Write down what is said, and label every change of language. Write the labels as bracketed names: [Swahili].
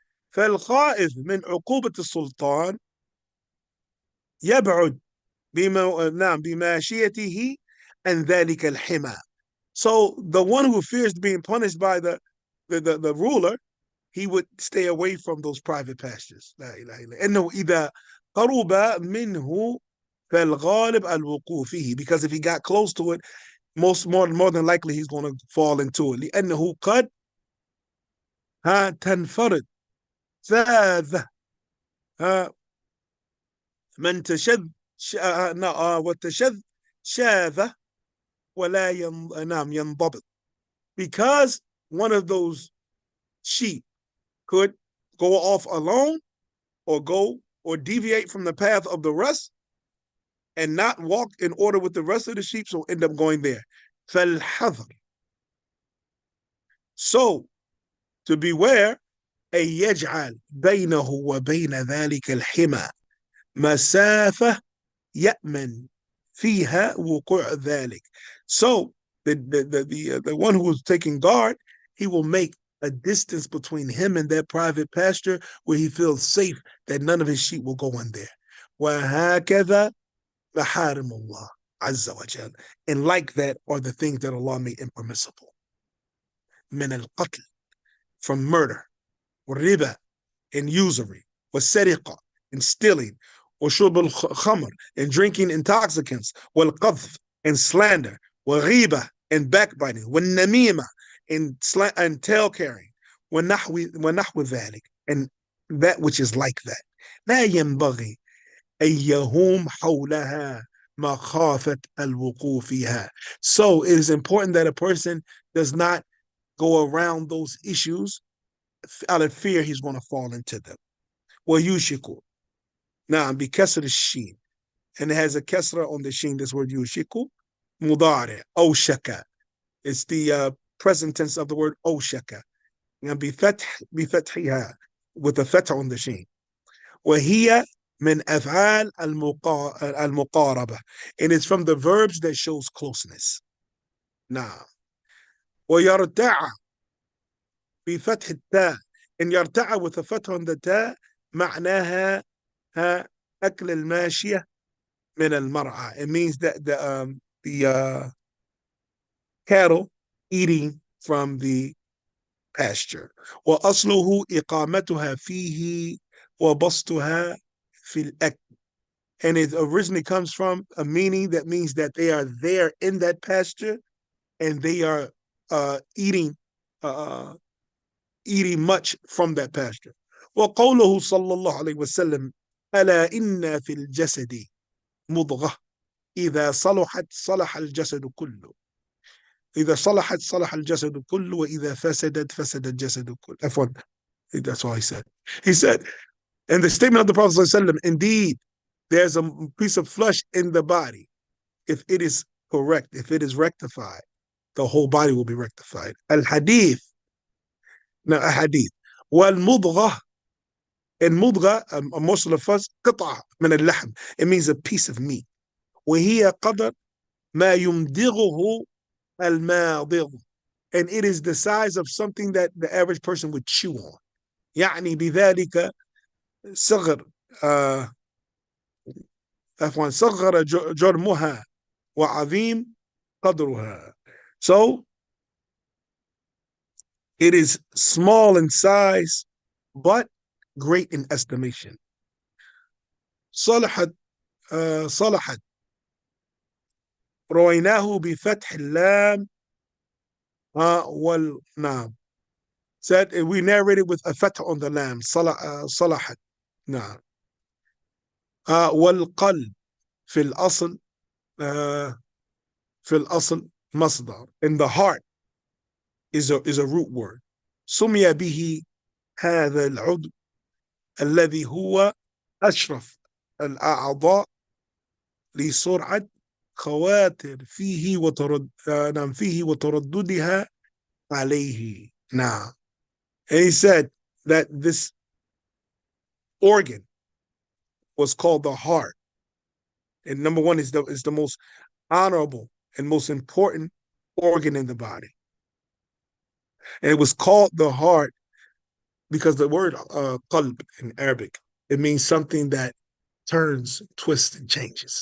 [Arabic] فالخائف من عقوبة السلطان يبعد بماشيته عن ذلك الحمى. [English] So the one who fears being punished by the ruler, he would stay away from those private pastures. [Arabic] إنه إذا قرب منه فالغالب الوقوع فيه, [English] because if he got close to it, more than likely he's going to fall into it. [Arabic] لأنه قد تنفرد فاذ من تشذ والتشذ شاذ ولا ينضبط, [English] because one of those sheep could go off alone or deviate from the path of the rest and not walk in order with the rest of the sheep, so end up going there. [Arabic] فالحذر. [English] So to beware, [Arabic] أن يجعل بينه وبين ذلك الحمى مسافة يأمن فيها وقوع ذلك. [English] So the one who is taking guard, he will make a distance between him and that private pasture where he feels safe that none of his sheep will go in there. [Arabic] وهكذا محارم الله عز وجل. [English] And like that are the things that Allah made impermissible. [Arabic] من القتل, [English] from murder, [Arabic] والربا, [English] and usury, [Arabic] والسرقة, [English] and stealing, [Arabic] وشرب الخمر, [English] and drinking intoxicants, [Arabic] والقذف, [English] and slander, [Arabic] وغيبة, [English] and backbiting, [Arabic] والنميمة, [English] and tale carrying, [Arabic] ونحو ذلك, [English] and that which is like that. [Arabic] لا ينبغي أن يهوم حولها مخافة الوقوع فيها. [English] So it is important that a person does not go around those issues out of fear he's going to fall into them. [Arabic] ويوشك, نعم, بكسر الشين, [English] and it has a kasra on the sheen, this word yushiku, mudare, oshaka. It's the present tense of the word oshaka. And [Arabic] بفتحها, [English] with a fatha on the sheen. [Arabic] وهي من أفعال المقاربة, [English] and it's from the verbs that shows closeness. [Arabic] نعم. ويرتع بفتح التاء, [English] and يرتع with a fatha on the [Arabic] تاء معناها أكل الماشية من المرعى. [English] It means that the cattle eating from the pasture. [Arabic] وأصله إقامتها فيه وبسطها في الأكل. [English] And it originally comes from a meaning that means that they are there in that pasture and they are eating uh, eating much from that pasture. [Arabic] وقوله صلى الله عليه وسلم ألا إن في الجسد مضغة إذا صلحت صلح الجسد كله. إذا صلحت صلح الجسد كله وإذا فسدت فسد الجسد كله. [English] That's all he said. He said, in the statement of the Prophet ﷺ, indeed, there's a piece of flesh in the body. If it is correct, if it is rectified, the whole body will be rectified. Al-Hadeeth. Now, a hadith. Wal-mudghah. And mudghah, a morsel of flesh, [Arabic] قطعة من اللحم. [English] It means a piece of meat. [Arabic] وهي قدر ما يمضغه الماضغ. [English] And it is the size of something that the average person would chew on. [Arabic] يعني بذلك صغر عفوا صغر جرمها وعظيم قدرها. [English] So it is small in size but great in estimation. [Arabic] صلحت صلحت رويناه بفتح اللام والنعم. [English] Said we narrated with a fatha on the lam. [Arabic] صلحت. نعم. والقلب في الأصل في الأصل مصدر. [English] In the heart is a root word. [Arabic] سمي به هذا العضو الذي هو أشرف الأعضاء لسرعة خواتر فيه نعم فيه وترددها عليه. نعم. [English] And he said that this organ was called the heart. And number one is the most honorable and most important organ in the body. And it was called the heart because the word qalb in Arabic, it means something that turns, twists, and changes.